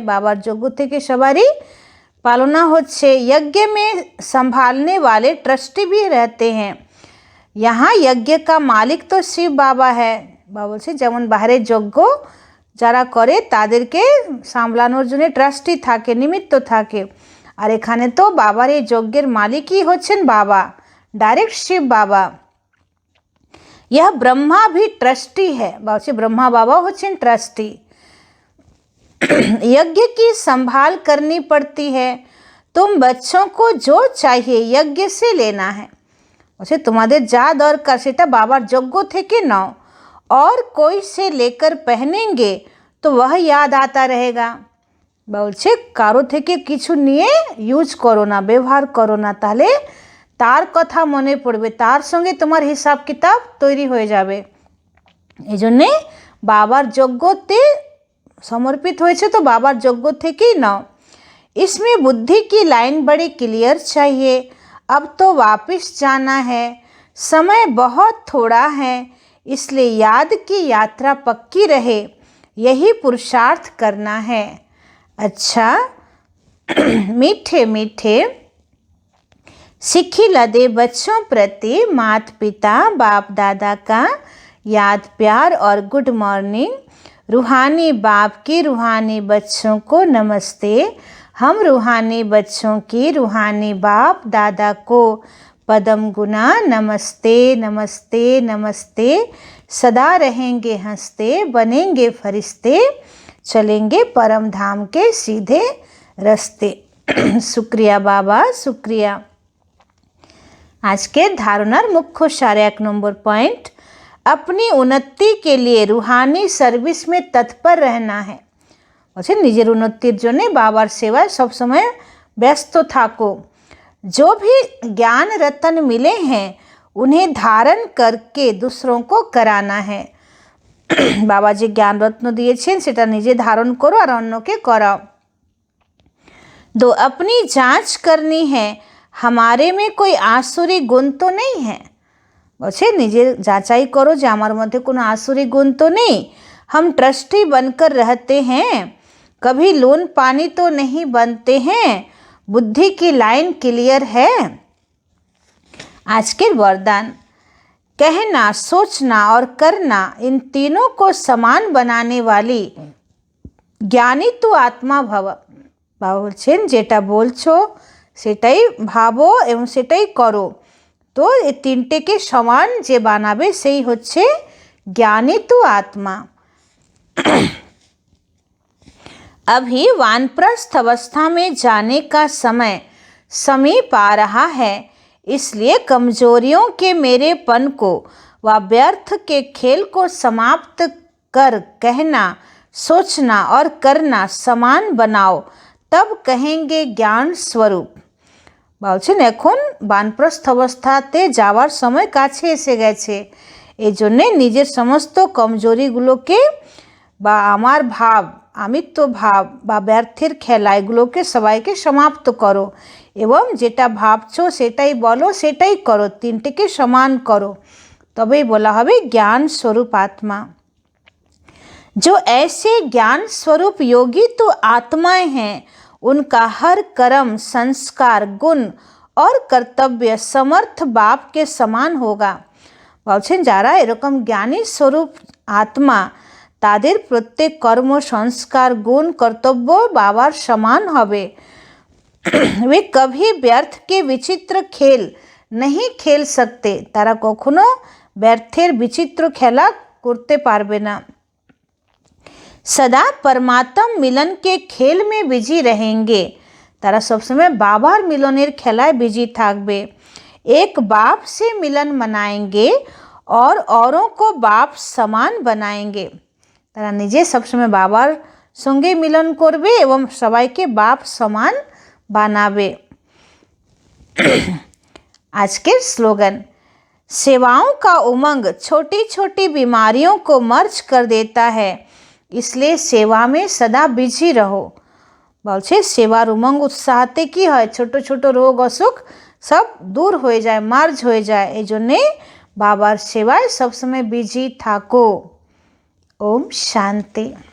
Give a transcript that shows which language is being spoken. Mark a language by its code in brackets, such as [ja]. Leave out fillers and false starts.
[bn] बाबार যজ্ঞ থেকে সবারই पालना होच्छे। [hi] यज्ञ में संभालने वाले ट्रस्टी भी रहते हैं। यहाँ यज्ञ का मालिक तो शिव बाबा है। [bn] बाबा বলছে যেমন বাইরে যজ্ঞ যারা করে তাদেরকে সামলানোর জন্য ট্রাস্টি থাকে, নিমিত্ত থাকে, আর এখানে তো বাবার এই যজ্ঞের মালিকই হচ্ছেন বাবা, ডাইরেক্ট শিব বাবা। [hi] यह ब्रह्मा भी ट्रस्टी है। [bn] बाबा ब्रह्मा बाबा होच्छेन ट्रस्टी। [hi] यज्ञ की संभाल करनी पड़ती है। तुम बच्चों को जो चाहिए यज्ञ से लेना है। [bn] বলছে তোমাদের যা দরকার সেটা বাবার যজ্ঞ থেকে নাও, [hi] और कोई से लेकर पहनेंगे तो वह याद आता रहेगा। [bn] বলছে কারো থেকে কিছু নিয়ে ইউজ করো না, ব্যবহার করো না, তাহলে তার কথা মনে পড়বে, তার সঙ্গে তোমার হিসাব কিতাব তৈরি হয়ে যাবে। এই জন্যে বাবার যজ্ঞতে समर्पित হয়েছে তো বাবার যজ্ঞ থেকেই নাও। [hi] इसमें बुद्धि की लाइन बड़ी क्लियर चाहिए। अब तो वापस जाना है, समय बहुत थोड़ा है, इसलिए याद की यात्रा पक्की रहे, यही पुरुषार्थ करना है। अच्छा मीठे मीठे सिखी लदे बच्चों प्रति माता पिता बाप दादा का याद प्यार और गुड मॉर्निंग। रूहानी बाप की रूहानी बच्चों को नमस्ते। हम रूहानी बच्चों की रूहानी बाप दादा को पदम गुना नमस्ते नमस्ते नमस्ते, सदा रहेंगे हंसते, बनेंगे फरिश्ते, चलेंगे परम धाम के सीधे रास्ते। शुक्रिया बाबा, शुक्रिया। आज के धारणार मुख्य सार 1 नंबर पॉइंट, अपनी उन्नति के लिए रूहानी सर्विस में तत्पर रहना है। [bn] বলছে নিজের উন্নতির জন্য বাবার সেবায় সবসময় ব্যস্ত থাকো। [hi] जो भी ज्ञान रत्न मिले हैं उन्हें धारण करके दूसरों को कराना है। [bn] बाबा যে জ্ঞান রত্ন দিয়েছেন সেটা নিজে ধারণ করো আর অন্যকে করাও। [hi] दो, अपनी जांच करनी है, हमारे में कोई आसुरी गुण तो नहीं है। [bn] বলছে নিজের যাচাই করো যে আমার মধ্যে কোনো [hi] आसुरी गुण तो नहीं। हम ट्रस्टी बनकर रहते हैं, कभी लोन पानी तो नहीं बनते हैं, बुद्धि की लाइन क्लियर है। आज के वरदान, कहना, सोचना और करना, इन तीनों को समान बनाने वाली ज्ञानी तू आत्मा भव। [bn] बाबा বলছেন যেটা বলছো সেটাই ভাবো এবং সেটাই করো, তো এই তিনটেকে সমান যে বানাবে সেই হচ্ছে জ্ঞানী তু आत्मा। [hi] अभी वानप्रस्थ अवस्था में जाने का समय समीप आ रहा है, इसलिए कमजोरियों के मेरेपन को व व्यर्थ के खेल को समाप्त कर कहना, सोचना और करना समान बनाओ, तब कहेंगे ज्ञान स्वरूप। [bn] বলছেন এখন বানপ্রস্থ অবস্থাতে যাওয়ার সময় কাছে এসে গেছে, এই জন্যে নিজের সমস্ত কমজোরিগুলোকে বা আমার ভাব, আমিত্ব ভাব বা ব্যর্থের খেলা এগুলোকে সবাইকে সমাপ্ত করো এবং যেটা ভাবছো সেটাই বলো, সেটাই করো, তিনটেকে সমান করো, তবেই বলা হবে জ্ঞান स्वरूप आत्मा। [hi] जो ऐसे ज्ञान स्वरूप योगी तो आत्माएं हैं, उनका हर कर्म, संस्कार, गुण और कर्तव्य समर्थ बाप के समान होगा। [bn] বলছেন যারা এরকম জ্ঞানী স্বরূপ আত্মা তাদের প্রত্যেক কর্ম, সংস্কার, গুণ, কর্তব্য বাবার সমান হবে। [hi] वे कभी व्यर्थ के विचित्र खेल नहीं खेल सकते, [bn] তারা কখনো ব্যর্থের বিচিত্র খেলা করতে পারবে না। [hi] सदा परमात्मा मिलन के खेल में बिजी रहेंगे, [bn] তারা সবসময় বাবার মিলনের খেলায় বিজি থাকবে। [hi] एक बाप से मिलन मनाएंगे और औरों को बाप समान बनाएंगे, [bn] তারা নিজে সবসময় বাবার সঙ্গে মিলন করবে এবং সবাইকে বাপ সমান বানাবে। আজকের স্লোগান, [hi] सेवाओं का उमंग छोटी छोटी बीमारियों को मर्ज कर देता है, इसलिए सेवा में सदा बिजी रहो। [bn] বলছে সেবার উমঙ্গ উৎসাহতে কি হয়, ছোট ছোট রোগ অসুখ সব দূর হয়ে যায়, মার্জ হয়ে যায়, এই জন্যে বাবার সেবায় সবসময় বিজি থাকো। ওম শান্তি।